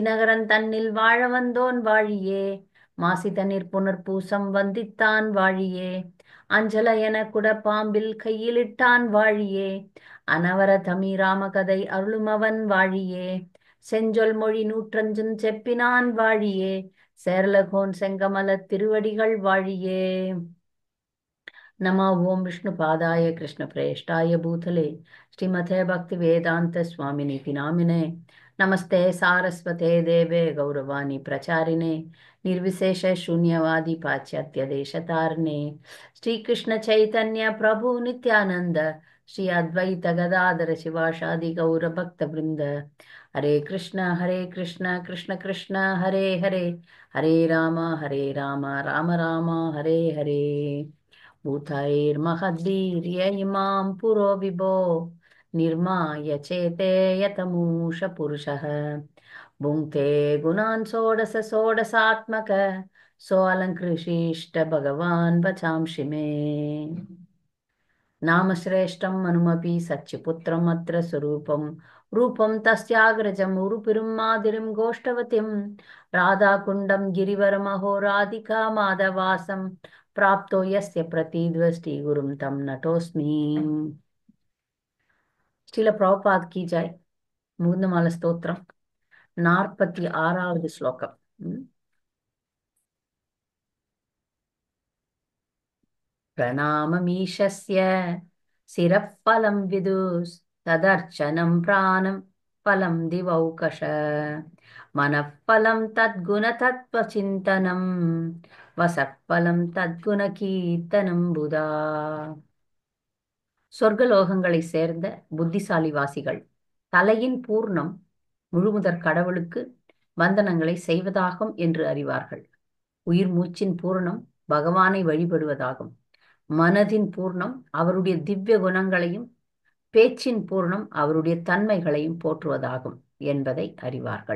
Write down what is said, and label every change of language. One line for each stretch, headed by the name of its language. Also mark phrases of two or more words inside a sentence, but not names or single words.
Tamil: நகரன் தன்னில் வாழ வந்தோன் வாழியே மாசி தண்ணீர் புனர்பூசம் வந்தித்தான் வாழியே அஞ்சல என குட பாம்பில் கையிலிட்டான் வாழியே அனவர தமிராம கதை அருளுமவன் வாழியே செஞ்சொல் மொழி நூற்றஞ்சும் செப்பினான் வாழியே சேரலகோன் செங்கமல திருவடிகள் வாழியே
Sanskrit: नमो ओम विष्णु पादाय कृष्ण प्रेष्ठाय भूतले श्रीमते भक्ति वेदांत स्वामिनीति नामिने नमस्ते सारस्वते देवे गौरवाणी प्रचारिणे निर्विशेष शून्यवादी पाश्चात्य देशतारिणे श्री कृष्ण चैतन्य प्रभु नित्यानंद श्री अद्वैत गदाधर शिवाशादि गौर भक्त वृंद हरे कृष्ण कृष्ण कृष्ण हरे हरे हरे राम राम राम हरे हरे भूतैर्महद्वीर्य इमां पुरो विभो निर्माय चेते यतमूष पुरुषः भुङ्क्ते गुणान् षोडश षोडशात्मक सोऽलङ्कृशिष्ट भगवान् वचांसि मे नामश्रेष्ठं मनुमपि सच्चिपुत्रम् अत्र स्वरूपं रूपं तस्याग्रजं उरुपिरुं मादिरिं गोष्ठवतीं राधाकुण्डं गिरिवरमहो राधिका माधवासं प्राप्तो यस्य प्रतीद्वष्टि गुरुं तं नतोऽस्मि
Hindi: श्रील प्रभुपाद की जय.
Tamil: முகுந்தமால ஸ்தோத்திரம் 46வது ஸ்லோகம்.
Sanskrit: प्रणाममीशस्य शिरः फलं विदुस् तदर्चनं प्राणं फलं दिवौकश मनः फलं तद्गुणतत्त्वचिन्तनं वसः फलं तद्गुणकीर्तनं बुधा.
Tamil: சொர்க்கலோகங்களை சேர்ந்த புத்திசாலி வாசிகள் தலையின் பூர்ணம் முழுமுதற் கடவுளுக்கு வந்தனங்களை செய்வதாகும் என்று அறிவார்கள். உயிர் மூச்சின் பூர்ணம் பகவானை வழிபடுவதாகும். மனதின் பூர்ணம் அவருடைய திவ்ய குணங்களையும் பேச்சின் பூர்ணம் அவருடைய தன்மைகளையும் போற்றுவதாகும் என்பதை அறிவார்கள்.